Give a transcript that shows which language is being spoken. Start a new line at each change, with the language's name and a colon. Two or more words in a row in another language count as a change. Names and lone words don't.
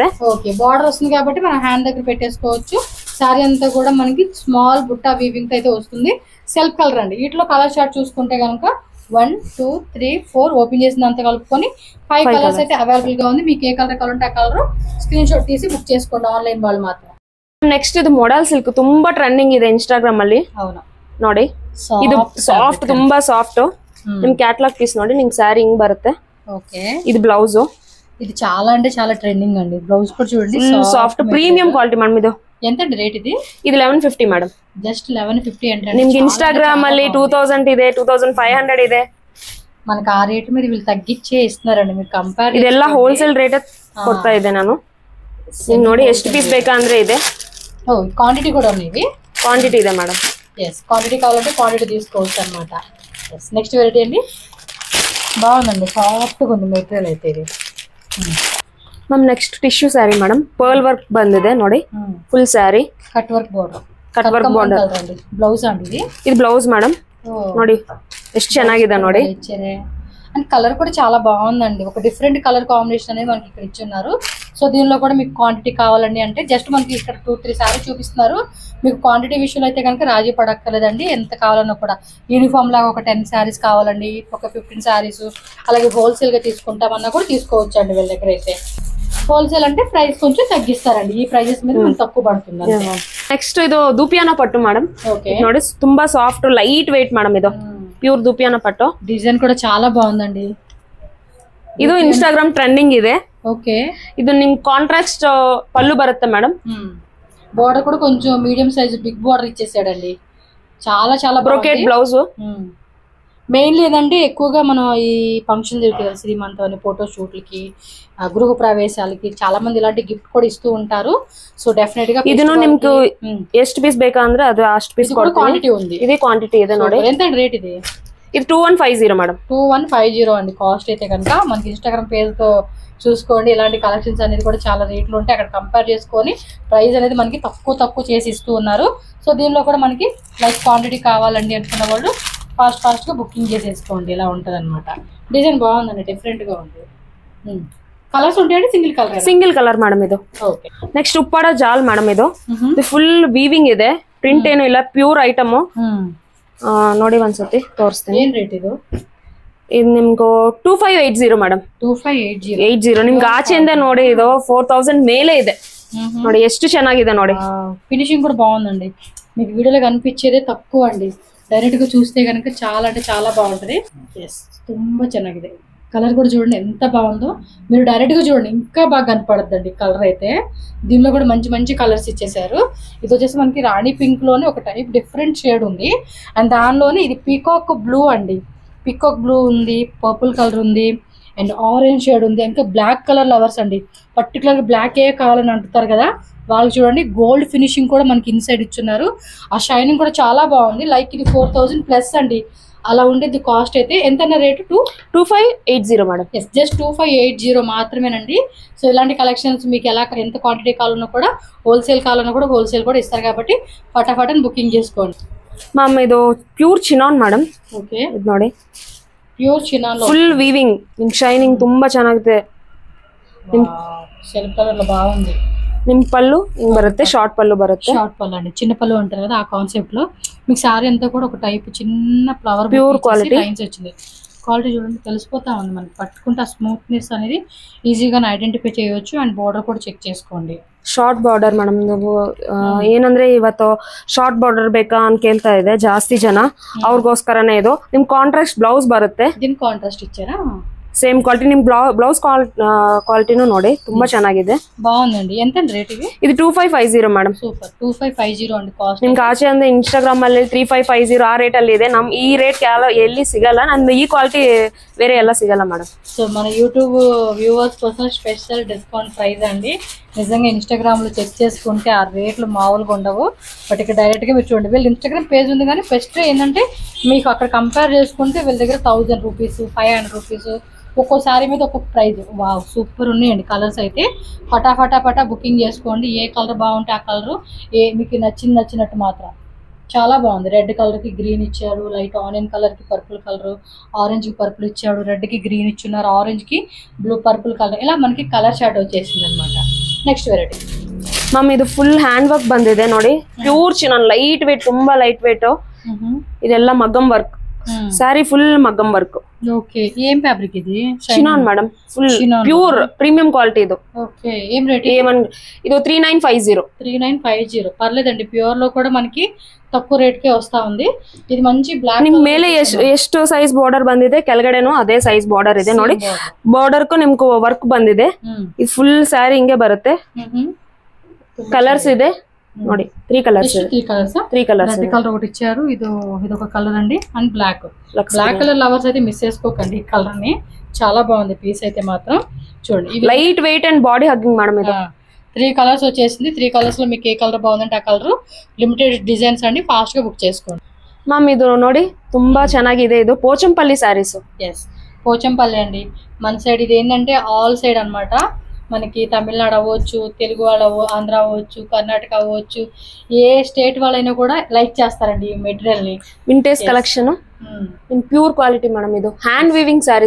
Telugu: ఓకే, బార్డర్ వస్తుంది కాబట్టి మనం హ్యాండ్ దగ్గర పెట్టేసుకోవచ్చు. సారీ అంతా కూడా మనకి
English: small butta weaving
Telugu: అయితే వస్తుంది.
English: self colour
Telugu: అండి. వీటిలో
English: colour chart
Telugu: చూసుకుంటే కనుక 1 2 3 4 ఓపెన్ చేసినంత కలుపుకొని 5 కలర్స్ అయితే అవైలబుల్ గా ఉంది. మీకు ఏ కలర్ కావాలంటే ఆ కలర్ స్క్రీన్ షాట్ తీసి బుక్ చేసుకోండి ఆన్లైన్ వాళ్ళు మాత్రం.
Kannada: ನೆಕ್ಸ್ಟ್ ಇದು ಮೊಡಲ್ ಸಿಲ್ಕ್ ತುಂಬಾ ಟ್ರೆಂಡಿಂಗ್ ಇದೆ ಇನ್ಸ್ಟಾಗ್ರಾಮ್ ಅಲ್ಲಿ.
Telugu: అవును
Kannada: ನೋಡಿ, ಇದು ಸಾಫ್ಟ್, ತುಂಬಾ ಸಾಫ್ಟ್. ನಿಮ್
English: catalogue piece
Kannada: ನೋಡಿ, ನಿಮ್ಗೆ ಸ್ಯಾರಿ ಹಿಂಗ್ ಬರುತ್ತೆ.
Telugu: ఓకే, ఇది బ్లౌజ్. ఇది చాలా అంటే చాలా ట్రెండింగ్ అండి. బ్లౌజ్ కూడా చూడండి,
English: soft premium quality madam.
Telugu: ఇది ఎంత అండి రేట్? ఇది 1150 మేడం. జస్ట్ 1150 అంటే
Kannada: నిಮ್ಗೆ ఇన్స్టాగ్రామ్ ಅಲ್ಲಿ 2000 ಇದೆ, 2500 ಇದೆ.
Telugu: మనకి ఆ రేట్ మీద వీళ్ళు తగ్గించే ఇస్తున్నారండి. మీరు కంపేర్
Kannada: ಇದೆಲ್ಲ ಹೋಲ್ಸೇಲ್ ರೇಟ್ ಕೊಡ್ತಾ ಇದ್ದೆ ನಾನು. ನೀವು ನೋಡಿ ಎಷ್ಟು ಪೀಸ್ ಬೇಕಂದ್ರೆ ಇದೆ. ఓ, క్వాంటిటీ కూడా ఉంది. ఇవి క్వాంటిటీ ಇದೆ మేడం.
Telugu: ఎస్, క్వాంటిటీ కావాలంటే క్వాంటిటీ తీసుకోవచ్చు అనమాట. ఎస్,
English: next variety
Telugu: అండి. బాగుందండి, సాఫ్ట్గా ఉంది మెటీరియల్ అయితే ఇది.
Kannada: ಮ್ಯಾಮ್ ನೆಕ್ಸ್ಟ್
English: tissue saree madam, pearl work
Kannada: ಬಂದಿದೆ ನೋಡಿ,
English: full saree cut work border. cut work border
Telugu: అండి. బ్లౌజ్ అండి ఇది బ్లౌజ్ మేడం.
Kannada: ನೋಡಿ ಎಷ್ಟು ಚೆನ್ನಾಗಿದೆ ನೋಡಿ.
Telugu: అండ్ కలర్ కూడా చాలా బాగుందండి. ఒక
English: different colour combination
Telugu: అనేది మనకి ఇక్కడ ఇచ్చున్నారు. సో దీనిలో కూడా మీకు క్వాంటిటీ కావాలండి అంటే జస్ట్ మనకి ఇక్కడ 2-3 సారీ చూపిస్తున్నారు. మీకు క్వాంటిటీ విషయంలో అయితే కనుక రాజీ పడక్కర్లేదండి. ఎంత కావాలన్నా కూడా యూనిఫామ్ లాగా ఒక 10 శారీస్ కావాలండి, ఒక 15 శారీస్, అలాగే హోల్సేల్ గా తీసుకుంటామన్నా కూడా తీసుకోవచ్చు అండి వీళ్ళ దగ్గర అయితే. హోల్సేల్ అంటే ప్రైస్ కొంచెం తగ్గిస్తారండి. ఈ ప్రైజెస్ మీద మనకు తక్కువ పడుతుంది.
Kannada: నెక్స్ట్ ಇದು ದೂಪಿಯಾನ ಪಟ್ಟು ಮೇಡಮ್.
Telugu: ఓకే,
Kannada: ನೋಡಿ ತುಂಬಾ
English: soft light weight madam.
Kannada: ಇದು ಪ್ಯೂರ್ ದೂಪಿಯಾನ ಪಟ್ಟು.
Telugu: డిజైన్ కూడా చాలా బాగుందండి.
Kannada: ಇದು
English: Instagram trending
Kannada: ಇದೆ.
Telugu: ఓకే,
Kannada: ಇದು ನಿಮ್ కాంట్రాస్ట్ పళ్ళు బರುತ್ತೆ మేడం.
Telugu: బోర్డర్ కూడా కొంచెం
English: medium size big border
Telugu: ఇచ్చేసాడండి. చాలా చాలా
English: brocade blouse.
Telugu: మెయిన్లీ ఏదంటే ఎక్కువగా మనం ఈ ఫంక్షన్ జరుగుతుంది కదా, శ్రీమంతం అని,
English: photo shoots,
Telugu: గృహ ప్రవేశాలకి చాలా మంది ఇలాంటి గిఫ్ట్ కూడా ఇస్తూ ఉంటారు. సో డెఫినెట్ గా
Kannada: ಇದನ್ನು ನಿಮ್ಗೆ ಎಷ್ಟು ಪೀಸ್ ಬೇಕಂದ್ರೆ ಅದು ಅಷ್ಟು ಪೀಸ್
Telugu: క్వాంటిటీ ఉంది.
Kannada: ఇది క్వాంటిటీ ಇದೆ ನೋಡಿ.
Telugu: ఎంత రేట్ ఇది? ఇది 2150 మేడం. 2150 అండి కాస్ట్ అయితే కనుక. మనకి ఇన్స్టాగ్రామ్ పేజ్ తో చూసుకోండి. ఇలాంటి కలెక్షన్స్ అనేది కూడా చాలా రేట్లు ఉంటాయి. అక్కడ కంపేర్ చేసుకొని ప్రైస్ అనేది మనకి తక్కువ చేసి ఇస్తూ ఉన్నారు. సో దీనిలో కూడా మనకి లైక్ క్వాంటిటీ కావాలండి అనుకున్న వాళ్ళు ఫాస్ట్ గా బుకింగ్ చేసేసుకోండి. ఇలా ఉంటది అనమాట. డిజైన్ బాగుందండి, డిఫరెంట్ గా ఉంది. కలర్స్ ఉంటాయండి? సింగిల్ కలర్
Kannada: మేడం ಇದು.
Telugu: ఓకే,
Kannada: ನೆಕ್ಸ್ಟ್ ಉಪ್ಪಾಡ ಜಾಲ್ ಮೇಡಮ್. ಇದು
English: full weaving
Kannada: ಇದೆ, ಪ್ರಿಂಟ್ ಏನು ಇಲ್ಲ,
English: pure item.
Kannada: ನೋಡಿ ಒಂದ್ಸತಿ ತೋರಿಸ್ತೀನಿ. ಏನ್ ರೇಟ್ ಇದು? ಇದು ನಿಮ್ಗೆ 2580 ಮೇಡಮ್. 2580 ನಿಮ್ಗೆ ಆಚೆಯಿಂದ ನೋಡಿ ಇದು 4000 ಮೇಲೆ ಇದೆ. ನೋಡಿ ಎಷ್ಟು ಚೆನ್ನಾಗಿದೆ ನೋಡಿ.
Telugu: ఫినిషింగ్ కూడా బాగుందండి. మీకు వీడియోలో కనిపించేదే తక్కువ అండి. డైరెక్ట్ గా చూస్తే కనుక చాలా అంటే చాలా బాగుంటది. ఎస్,
Kannada: ತುಂಬಾ ಚೆನ್ನಾಗಿದೆ.
Telugu: కలర్ కూడా చూడండి ఎంత బాగుందో. మీరు డైరెక్ట్ గా చూడండి ఇంకా బాగా కనపడద్దండి కలర్ అయితే. దీనిలో కూడా మంచి కలర్స్ ఇచ్చేసారు. ఇది వచ్చేసి మనకి రాణి పింక్ లోనే ఒక
English: type different shade
Telugu: ఉంది. అండ్ దానిలోనే ఇది
English: peacock blue
Telugu: అండి.
English: peacock blue
Telugu: ఉంది,
English: purple colour
Telugu: ఉంది, అండ్
English: orange shade
Telugu: ఉంది, ఇంకా
English: black colour lovers
Telugu: అండి. పర్టికులర్ బ్లాక్ ఏ కావాలని అంటున్నారు కదా వాళ్ళు చూడండి
English: gold finishing
Telugu: కూడా మనకి ఇన్సైడ్ ఇచ్చున్నారు. ఆ షైనింగ్ కూడా చాలా బాగుంది. లైక్ ఇది 4000 ప్లస్ అండి. అలా ఉండేది కాస్ట్ అయితే. ఎంత రేటు? 2580 మేడం. ఎస్, జస్ట్ 2580 మాత్రమేనండి. సో ఇలాంటి కలెక్షన్స్ మీకు ఎలా ఎంత క్వాంటిటీ కావాలన్నా కూడా, హోల్సేల్ కావాలన్నా కూడా హోల్సేల్ కూడా ఇస్తారు కాబట్టి ఫటాఫట్ బుకింగ్ చేసుకోండి.
Kannada: ಮ್ಯಾಮ್ ಇದು
English: pure chinon madam.
Telugu: ఓకే,
Kannada: ಇದು ನೋಡಿ
Telugu: ప్యూర్ చినాన్
English: full weaving, shining
Kannada: ತುಂಬಾ ಚೆನ್ನಾಗಿದೆ.
English: self colour
Telugu: లో బాగుంది.
Kannada: నిమ్ పళ్ళు ಹಿಂಗ್ బರುತ್ತೆ, షార్ట్ పళ్ళు బರುತ್ತೆ.
Telugu: షార్ట్ పళ్ళు అండి, చిన్న పళ్ళు అంటారు కదా ఆ కాన్సెప్ట్ లో. మీకు సారీ అంతా కూడా ఒక టైప్ చిన్న ఫ్లవర్
English: pure quality
Telugu: లైన్స్ వచ్చింది. క్వాలిటీ చూడండి తెలిసిపోతా ఉంది మనకి. పట్టుకుంటే ఆ స్మూత్నెస్ అనేది ఈజీగా ఐడెంటిఫై చేయవచ్చు. అండ్ బార్డర్ కూడా చెక్ చేసుకోండి.
English: short border madam.
Kannada: ನೀವು ಏನಂದ್ರೆ ಇವತ್ತು
English: short border
Kannada: ಬೇಕಾ ಅಂತ ಕೇಳ್ತಾ ಇದೆ ಜಾಸ್ತಿ ಜನ, ಅವ್ರಿಗೋಸ್ಕರನೇ ಇದು. ನಿಮ್
English: contrast blouse
Kannada: ಬರುತ್ತೆ.
Telugu: దీని కాంట్రాస్ట్ ఇచ్చారా?
English: same quality
Kannada: ನಿಮ್ ಬ್ಲೌಸ್ ಕ್ವಾಲಿಟಿನೂ ನೋಡಿ ತುಂಬಾ ಚೆನ್ನಾಗಿದೆ.
Telugu: బాగుందండి. ఎంత రేట్ ఇది 2550 మేడం. సూపర్ 2550 అండి కాస్ట్.
Kannada: ನಿಮ್ಗೆ ಆಚೆ ಅಂದ್ರೆ ಇನ್ಸ್ಟಾಗ್ರಾಮ್ ಅಲ್ಲಿ 3550 ಆ ರೇಟ್ ಅಲ್ಲಿ ಇದೆ. ನಮ್ ಈ ರೇಟ್ ಎಲ್ಲಿ ಸಿಗಲ್ಲ. ನಮ್ದು ಈ ಕ್ವಾಲಿಟಿ వేరే ಎಲ್ಲ ಸಿಗಲ್ಲ మేడం.
Telugu: సో మన
English: YouTube viewers
Telugu: కోసం
English: special discount price
Telugu: అండి. నిజంగా ఇన్స్టాగ్రామ్ లో చెక్ చేసుకుంటే ఆ రేట్లు మామూలుగా ఉండవు. బట్ ఇక్కడ డైరెక్ట్ గా మీరు చూడండి, వీళ్ళ
English: Instagram page
Telugu: ఉంది కానీ బెస్ట్ ఏంటంటే మీకు అక్కడ కంపేర్ చేసుకుంటే వీళ్ళ దగ్గర 1000 రూపీస్ 500 రూపీస్ ఒక్కో శారీ మీద ఒక్కొక్క ప్రైజ్.
English: wow super
Telugu: ఉన్నాయండి కలర్స్ అయితే. ఫటాఫటా బుకింగ్ చేసుకోండి. ఏ కలర్ బాగుంటే ఆ కలరు, మీకు నచ్చినట్టు మాత్రం చాలా బాగుంది. రెడ్ కలర్కి గ్రీన్ ఇచ్చారు,
English: light onion colour purple colour,
Telugu: ఆరెంజ్కి పర్పుల్ ఇచ్చాడు, రెడ్కి గ్రీన్ ఇచ్చున్నారు, ఆరెంజ్కి
English: blue purple colour,
Telugu: ఇలా మనకి
English: colour chart
Telugu: వచ్చేసింది అనమాట.
English: next variety
Kannada: ಮ್ಯಾಮ್ ಇದು
English: full hand work
Kannada: ಬಂದಿದೆ ನೋಡಿ.
English: pure chinon, light weight,
Kannada: ತುಂಬಾ
English: light weight.
Kannada: ಇದೆಲ್ಲ ಮగ్గಂ ವರ್ಕ್.
English: saree full
Kannada: ಮగ్గಂ ವರ್ಕ್.
Telugu: ఓకే ఏం ఫ్యాబ్రిక్ ఇది? చినాన్ మేడం,
English: full pure premium quality
Telugu: ఇది. ఓకే ఏం రేట్? ఇది 3950. 3950 పర్లేదండి. ప్యూర్ లో కూడా మనకి తక్కువ ರೇಟ್ ಗೆ వస్తా ఉంది. ఇది మంచి బ్లాక్.
Kannada: ನಿಮ್ ಮೇಲೆ ಎಷ್ಟು ಸೈಜ್ ಬಾರ್ಡರ್ ಬಂದಿದೆ, ಕೆಳಗಡೆನೂ ಅದೇ ಸೈಜ್ ಬಾರ್ಡರ್ ಇದೆ ನೋಡಿ. ಬಾರ್ಡರ್ ಕು ನಿಮ್ಗೆ ವರ್ಕ್ ಬಂದಿದೆ. ಇದು ಫುಲ್ ಸ್ಯಾರಿ ಹಿಂಗೆ ಬರುತ್ತೆ. కలర్స్ ಇದೆ ನೋಡಿ, 3 కలర్స్.
Telugu: 3 కలర్స్. రెడ్ కలర్ ఒకటి ఇచ్చారు, ఇదొక కలర్ అండి, అండ్
English: black colour lovers
Telugu: అయితే మిస్ చేసుకోకండి ఈ కలర్ ని. చాలా బాగుంది పీస్ అయితే మాత్రం. చూడండి
English: light weight and body hugging madam.
Telugu: ఇది 3 కలర్స్ వచ్చేసింది. 3 కలర్స్ లో మీకు ఏ కలర్ బాగుందంటే ఆ కలర్.
English: limited designs
Telugu: అండి, ఫాస్ట్ గా బుక్ చేసుకోండి.
Kannada: మ్యామ్ ఇది ನೋಡಿ ತುಂಬಾ ಚೆನ್ನಾಗಿದೆ. ಇದು పోచంపల్లి సారీస్.
Telugu: ఎస్ పోచంపల్లి అండి మన సైడ్. ఇది ఏంటంటే
English: all side
Telugu: అన్నమాట. మనకి తమిళనాడు అవ్వచ్చు, తెలుగు వాళ్ళు ఆంధ్ర అవ్వచ్చు, కర్ణాటక అవ్వచ్చు, ఏ స్టేట్ వాళ్ళైనా కూడా లైక్ చేస్తారండి ఈ మెటీరియల్ ని.
English: vintage collection in pure quality madam.
Telugu: ಇದು
English: hand weaving sarees.